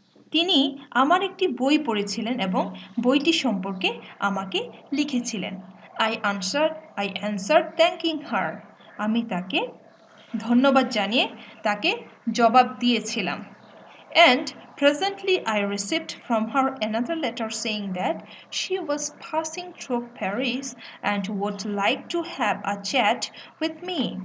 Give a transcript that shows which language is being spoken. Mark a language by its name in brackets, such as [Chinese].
[Bangla] তিনি আমার একটি বই পড়েছিলেন এবং বইটি সম্পর্কে আমাকে লিখেছিলেন। [English] I answered thanking her. [Bangla] আমি তাকে ধন্যবাদ জানিয়ে তাকে জবাব দিয়েছিলাম। [English] And presently I received from her another letter saying that she was passing through Paris and would like to have a chat with me.